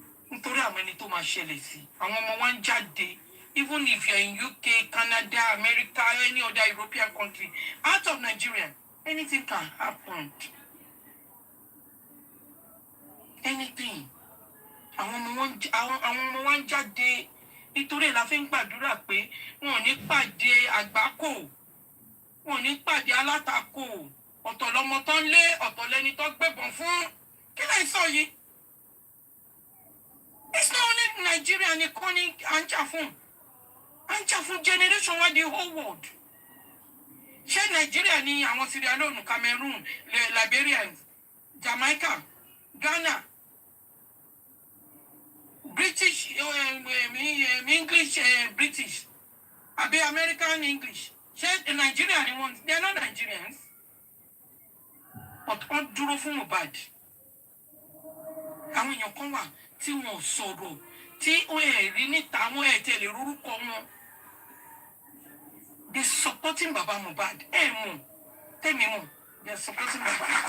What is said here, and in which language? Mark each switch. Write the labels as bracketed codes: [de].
[yo] Nítorí àwọn ẹni tó máa ṣẹlẹ̀ sí àwọn ọmọ wọn jáde. [en] Even if you're in UK, Canada, America, any other European country, out of Nigeria, anything can happen. Anything. [yo] Àwọn ọmọ wọn jáde nítorí la fi ń gbàdúrà pé wọn ò ní pàdé àgbákò. Wọn ò ní pàdé alátakò. Ọ̀tọ̀ lọmọ tó ń lé, ọ̀tọ̀ lẹni tó gbébọn fún. Kí lẹ sọ yìí? [en] It's not only Nigeria [yo] nìkan ní à ń jà fún. À ń jà fún generation wa [en] the whole world. [yo] Ṣé Nigeria ni àwọn Sierra Leone, Cameroon, Liberians, Jamaica, Ghana, British, English, British, àbí American English. Ṣé Nigeria ni wọ́n? [en] They are not Nigerians. But [yo] wọ́n dúró fún Mohbad. Àwọn èèyàn kan wà tí wọ́n sọ̀rọ̀ tí ó rí níta àwọn tẹ̀lé orúkọ wọn. [en] They supporting Baba Mohbad. Mo, tell me more. They are supporting Baba.